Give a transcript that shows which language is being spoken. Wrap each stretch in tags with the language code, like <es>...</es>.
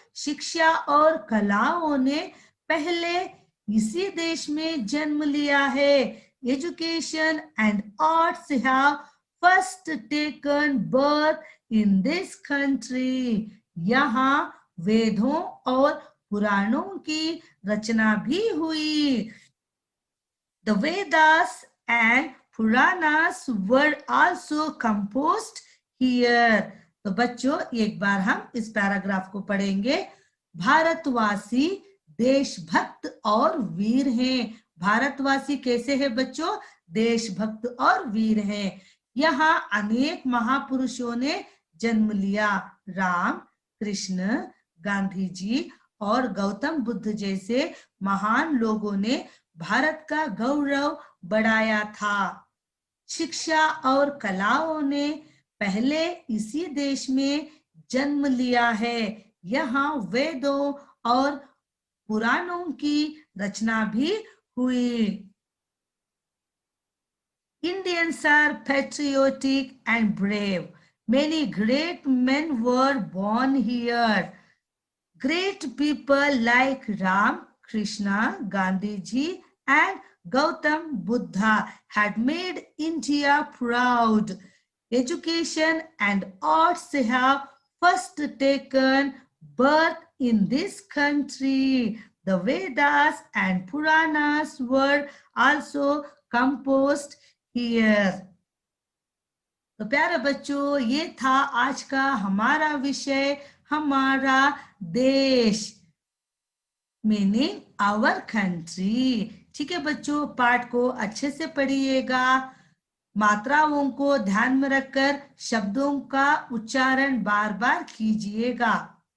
<hi>शिक्षा और कलाओं ने पहले इसी देश में जन्म लिया है।</hi> <en>Education and arts have first taken birth in this country.</en> <hi>यहाँ वेदों और पुराणों की रचना भी हुई।</hi> <en>The Vedas and Puranas were also composed here.</en> <hi>तो बच्चों एक बार हम इस पैराग्राफ को पढ़ेंगे। भारतवासी देशभक्त और वीर हैं। भारतवासी कैसे हैं बच्चों? देशभक्त और वीर हैं। यहाँ अनेक महापुरुषों ने जन्म लिया। राम, कृष्ण, गांधी जी और गौतम बुद्ध जैसे महान लोगों ने भारत का गौरव बढ़ाया था। शिक्षा और कलाओं ने पहले इसी देश में जन्म लिया है। यहाँ वेदों और पुराणों की रचना भी हुई।</hi> <en>Indians are patriotic and brave. Many great men were born here. Great people like Ram, Krishna, Gandhi ji and Gautam Buddha had made India proud. Education and arts have first taken birth in this country. The Vedas and Puranas were also composed here.</en> <hi>तो प्यारे बच्चों, ये था आज का हमारा विषय, हमारा देश,</hi> <en>Meaning our country.</en> <hi>ठीक है बच्चों, पाठ को अच्छे से पढ़िएगा। मात्राओं को ध्यान में रखकर शब्दों का उच्चारण बार बार कीजिएगा।</hi>